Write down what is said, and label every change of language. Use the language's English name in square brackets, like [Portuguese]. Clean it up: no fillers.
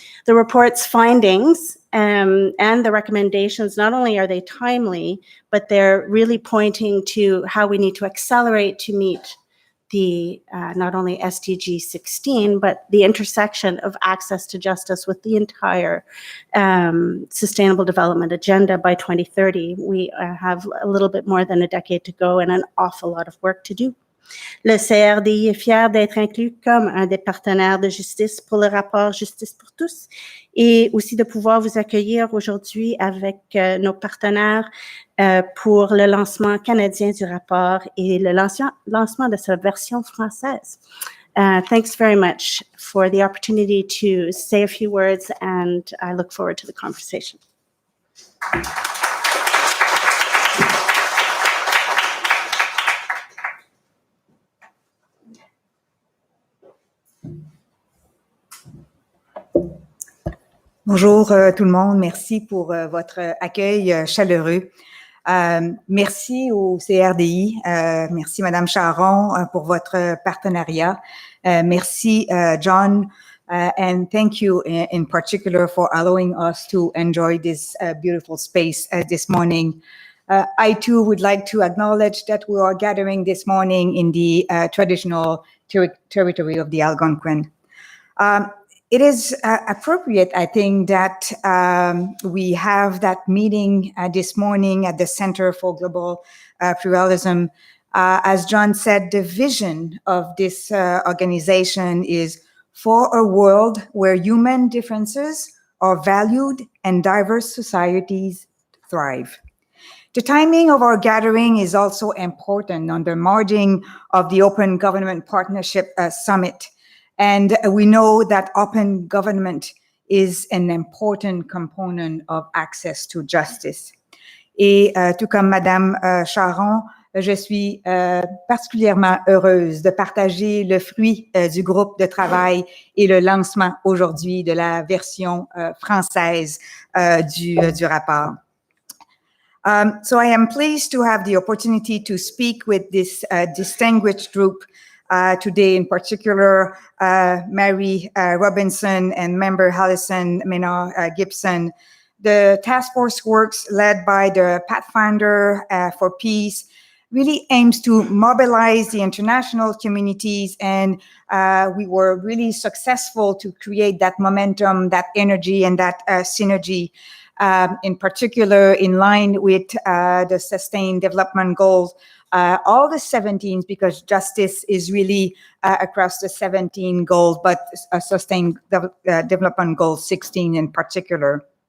[English] The report's findings and the recommendations, not only are they timely, but they're really pointing to how we need to accelerate to meet the not only SDG 16, but the intersection of access to justice with the entire Sustainable Development Agenda by 2030. We have a little bit more than a decade to go and an awful lot of work to do. [French] Le CRDI est fier d'être inclus comme un des partenaires de justice pour le rapport Justice pour tous et aussi de pouvoir vous accueillir aujourd'hui avec nos partenaires pour le lancement canadien du rapport et le lancement de sa version française. [English] Thanks very much for the opportunity to say a few words, and I look forward to the conversation. [French] Bonjour tout le monde, merci pour votre accueil chaleureux. Merci au CRDI, merci Madame Charon pour votre partenariat. [English] Merci John, and thank you in particular for allowing us to enjoy this beautiful space this morning. I too would like to acknowledge that we are gathering this morning in the traditional territory of the Algonquin. It is appropriate, I think, that we have that meeting this morning at the Center for Global Pluralism. As John said, the vision of this organization is for a world where human differences are valued and diverse societies thrive. The timing of our gathering is also important on the margin of the Open Government Partnership Summit. And we know that open government is an important component of access to justice. [French] Et tout comme Madame Charon, je suis particulièrement heureuse de partager le fruit du groupe de travail et le lancement aujourd'hui de la version française du rapport. [English] So I am pleased to have the opportunity to speak with this distinguished group today, in particular, Mary Robinson and member Alison Menard-Gibson. The task force works led by the Pathfinder for Peace really aims to mobilize the international communities, and we were really successful to create that momentum, that energy, and that synergy, in particular in line with the Sustained Development Goals, all the 17, because justice is really across the 17 goals, but Sustained Development Goal 16 in particular.